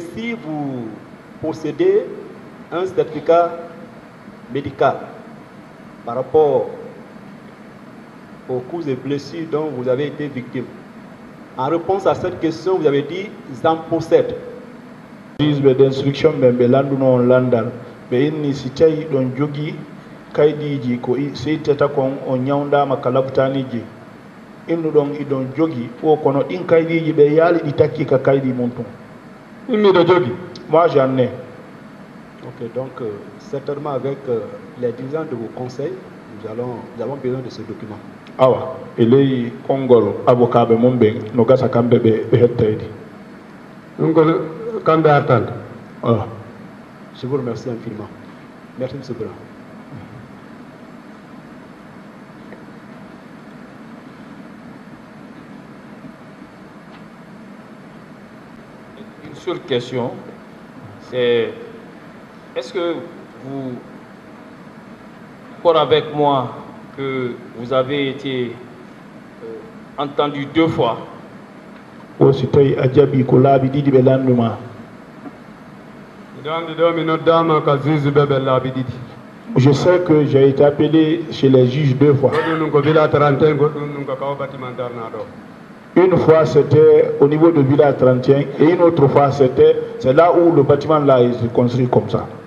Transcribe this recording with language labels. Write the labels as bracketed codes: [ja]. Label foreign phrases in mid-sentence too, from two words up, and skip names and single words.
[fr] si vous possédez un certificat médical par rapport aux coups et blessures dont vous avez été victime. En réponse à cette question, vous avez dit « j'en possède ». [ff] D'instruction membe landuno landal be inni si tawi don jogi kaydiji ko seitata kon o nyawndama kala btaniji innu don idon jogi o kono din kaydiji be yali di takki ka kaydi mon ton immi do jogi moi [fr] j'en ai. Ok, donc certainement avec les dirigeants de vos conseils, nous avons besoin de ce document. [ff] Awa elei kongol avocat be mombe no gasa kambe be hettaydi ngol kambe attend. [fr] Je vous remercie infiniment. Merci M. Brown. Une seule question, c'est est-ce que vous d'accord avec moi que vous avez été entendu 2 fois? [ff] Aussi tay ajabi ko laabi didi be landuma. [fr] Je sais que j'ai été appelé chez les juges 2 fois. Une fois c'était au niveau de Villa 31 et une autre fois c'est là où le bâtiment là est construit comme ça.